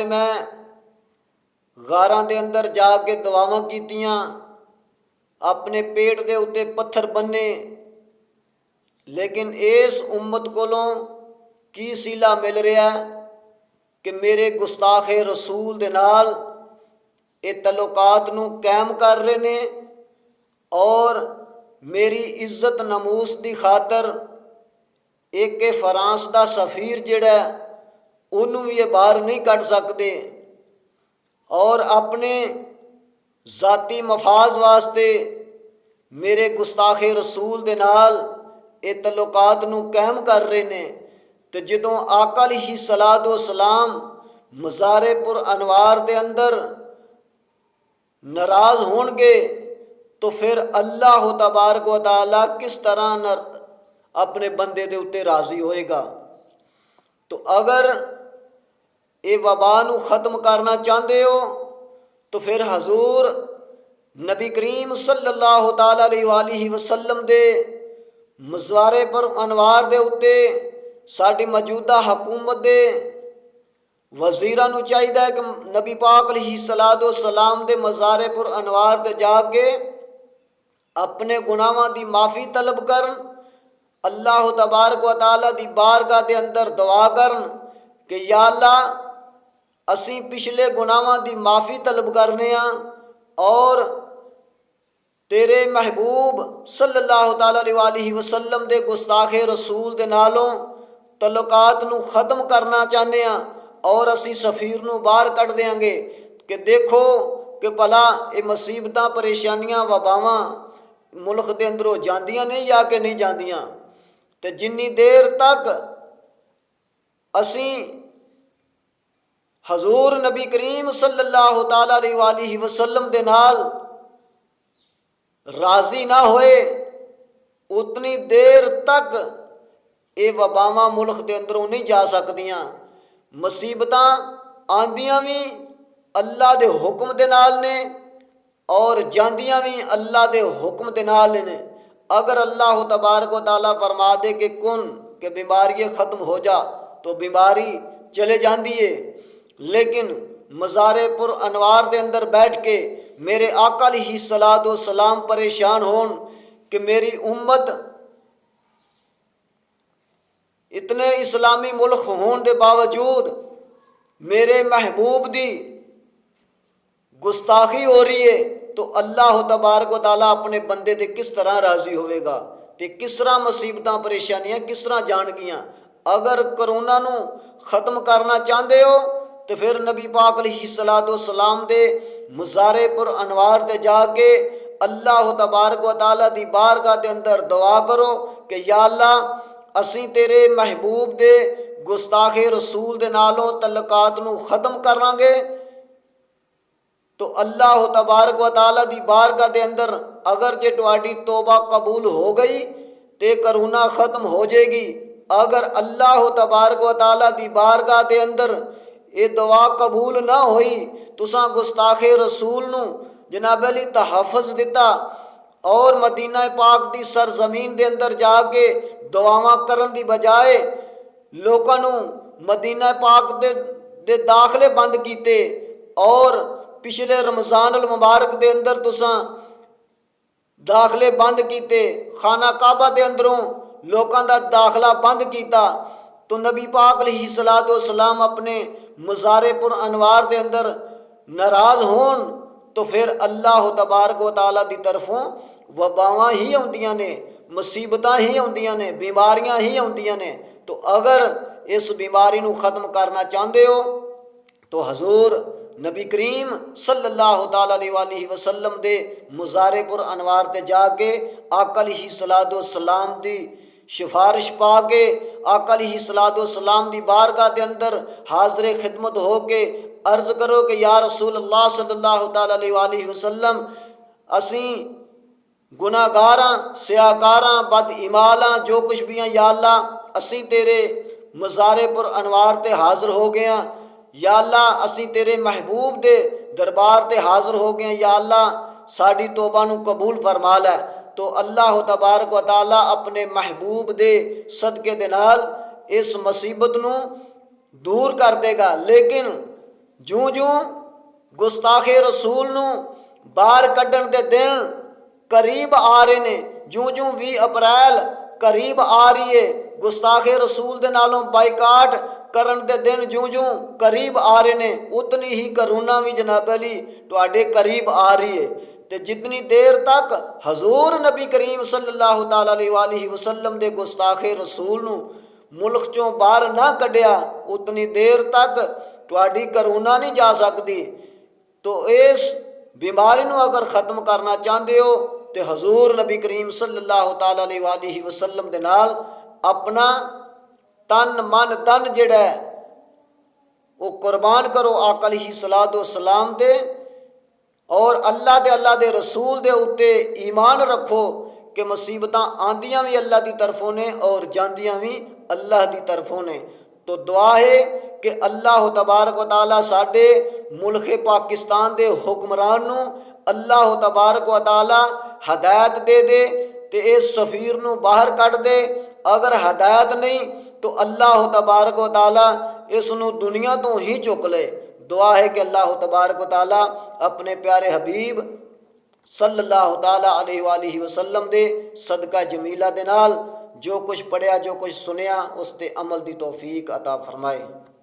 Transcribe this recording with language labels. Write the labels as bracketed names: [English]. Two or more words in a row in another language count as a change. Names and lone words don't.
[Punjabi] میں غاراں دے اندر جا کے دعاواں کیتیاں، اپنے پیٹ دے اتے پتھر بنھے، لیکن اس امت کولوں کی صلہ مل رہا ہے کہ میرے گستاخِ رسول دے نال یہ تعلقات نوں قائم کر رہے نے اور میری عزت ناموس دی خاطر ایک فرانس کا سفیر جہڑا انہوں نے بھی یہ باہر نہیں کڈھ سکتے اور اپنے ذاتی مفاد واسطے میرے گستاخِ رسول دے نال یہ تعلقات نوں قائم کر رہے نے. تو جدوں آقا [Arabic] عليه الصلاة والسلام [Punjabi] مزارِ پُرانوار دے اندر ناراض ہون گے تو فیر [Arabic] الله تبارك وتعالى [Punjabi] کس طرح اپنے بندے دے اتے راضی ہووے گا. تو اگر یہ وبا نوں ختم کرنا چاہتے ہو تو فیر حضور نبی کریم [Arabic] صلى الله تعالى عليه وسلم [Punjabi] دے مزارِ پُرانوار دے اتے ساڈی موجودہ حکومت دے وزیراں نوں چاہیدا ہے کہ نبی پاک [Arabic] عليه الصلاة والسلام [Punjabi] دے مزارِ پُرانوار تے جا کے اپنے گناہاں دی معافی طلب کرن, [Arabic] الله تبارك وتعالى [Punjabi] دی بارگاہ دے اندر دعا کرن کہ [Arabic] يا الله [Punjabi] اسی پچھلے گناہاں دی معافی طلب کرنے اور تیرے محبوب [Arabic] صلى الله تعالى عليه وسلم [Punjabi] دے گستاخِ رسول دے نالوں تعلقات نوں ختم کرنا چاہتے اور اسی سفیر نوں باہر کڈھ دیواں گے کہ دیکھو کہ بھلا یہ مصیبتاں پریشانیاں وباواں ملک کے اندروں جاندیاں نہیں یا کہ نہیں جاندیاں. تو جنی دیر تک اسی حضور نبی کریم [Arabic] صلى الله تعالى عليه وسلم [Punjabi] دے نال راضی نہ ہوئے اتنی دیر تک یہ وباواں ملک کے اندروں نہیں جا سکدیاں. مصیبتاں آندیاں بھی اللہ دے حکم دے نال نے تے جاندیاں بھی اللہ دے حکم دے نال نے. अगर [Arabic] الله تبارك وتعالى [Punjabi] فرما دے کہ کُن کہ بیماری ختم ہو جا تو بیماری چلی جاتی ہے، لیکن مزارِ پُرانوار دے اندر بیٹھ کے میرے آقا [Arabic] عليه الصلاة والسلام [Punjabi] پریشان ہون کہ میری امت اتنے اسلامی ملک ہونے کے باوجود میرے محبوب دی گستاخی ہو رہی ہے، تو [Arabic] الله تبارك وتعالى [Punjabi] اپنے بندے تے کس طرح راضی ہووے گا تے کس طرح مصیبت پریشانیاں کس طرح جان گیاں. اگر کرونا نوں ختم کرنا چاہتے ہو تو فیر نبی پاک [Arabic] عليه الصلاة والسلام [Punjabi] دے مزارِ پُرانوار تے جا کے [Arabic] الله تبارك وتعالى [Punjabi] دی بارگاہ دے اندر دعا کرو کہ [Arabic] يا الله [Punjabi] اسی تیرے محبوب دے گستاخِ رسول دے نالوں تعلقات نوں ختم کراں گے. तो [Arabic] الله تبارك وتعالى [Punjabi] دی بارگاہ دے اندر اگر جے تہاڈی توبہ قبول ہو گئی تو کرونا ختم ہو جائے گی. अगर [Arabic] الله تبارك وتعالى [Punjabi] دی بارگاہ دے اندر یہ دعا قبول نہ ہوئی، تساں گستاخِ رسول نوں جنابِ عالی تحفظ دتا اور مدینہ پاک دی سرزمین دے اندر جا کے دعاواں کرن دی بجائے لوکاں نوں مدینہ پاک دے داخلے بند کیتے اور پچھلے رمضان المبارک دے اندر تساں داخلے بند کیتے، خانہ کعبہ دے اندروں لوکاں دا داخلہ بند کیا. تو نبی پاک [Arabic] عليه الصلاة والسلام [Punjabi] اپنے مزارِ پُرانوار دے اندر ناراض ہون تو فیر [Arabic] الله تبارك وتعالى [Punjabi] دی طرفوں وباواں ہی آؤندیاں نے، مصیبتاں ہی آؤندیاں نے، بیماریاں ہی آؤندیاں نے. تو اگر اس بیماری نوں ختم کرنا چاہتے ہو تو حضور نبی کریم [Arabic] صلى الله تعالى عليه وسلم [Punjabi] दे مزارِ پُرانوار تے جا کے آقا [Arabic] عليه الصلاة والسلام [Punjabi] دی سفارش پا کے آقا [Arabic] عليه الصلاة والسلام [Punjabi] دی بارگاہ دے اندر حاضر خدمت ہو کے عرض کرو کہ [Arabic] يا رسول الله صلى الله تعالى عليه وسلم [Punjabi] اسی گناہگاراں سیاہکاراں بد اعمالاں جو کچھ بھی ہیں, [Arabic] يا الله [Punjabi] اسی تیرے مزارِ پُرانوار تے حاضر ہو گئے ہیں. [Arabic] يا الله [Punjabi] اسی تیرے محبوب دے دربار تے حاضر ہو گئے, [Arabic] يا الله [Punjabi] ساڈی توبہ نوں قبول فرما لے. तो [Arabic] الله تبارك وتعالى [Punjabi] اپنے محبوب دے صدقے دے نال اس مصیبت نوں دور کر دیوے گا. لیکن جوں جوں گستاخِ رسول نوں باہر کڈھن دے دن قریب آ رہے نے، جوں جوں 20 اپریل قریب آ رہی ہے، گستاخِ رسول دے نالوں بائیکاٹ کرن دے دن جوں جوں قریب آ رہے نے، اتنی ہی کرونا بھی جنابِ عالی تہاڈے قریب آ رہی ہے. تو جتنی دیر تک حضور نبی کریم [Arabic] صلى الله تعالى عليه وسلم [Punjabi] دے گستاخِ رسول نوں ملک چوں باہر نہ کڈھیا, اتنی دیر تک تہاڈی کرونا نہیں جا سکدی. تو اس بیماری نوں اگر ختم کرنا چاہتے ہو تو حضور نبی کریم [Arabic] صلى الله تعالى عليه وسلم [Punjabi] دے نال اپنا تن من دھن جہڑا ہے وہ قربان کرو آقا [Arabic] عليه الصلاة والسلام [Punjabi] دے، اور اللہ دے رسول دے اتے ایمان رکھو کہ مصیبتاں آندیاں بھی اللہ کی طرفوں نے تے جاندیاں بھی اللہ کی طرفوں نے. تو دعا ہے کہ [Arabic] الله تبارك وتعالى [Punjabi] ساڈے ملک پاکستان دے حکمران نوں [Arabic] الله تبارك وتعالى [Punjabi] ہدایت دے دے تے اس سفیر نوں باہر کڈھ دے. اگر ہدایت نہیں تو [Arabic] الله تبارك وتعالى [Punjabi] اس نوں دنیا توں ہی چک لے. دعا ہے کہ [Arabic] الله تبارك وتعالى [Punjabi] اپنے پیارے حبیب [Arabic] صلى الله تعالى عليه وسلم [Punjabi] دے صدقہ جمیلہ دے نال جو کچھ پڑھیا جو کچھ سنیا اس تے عمل دی توفیق عطا فرمائے.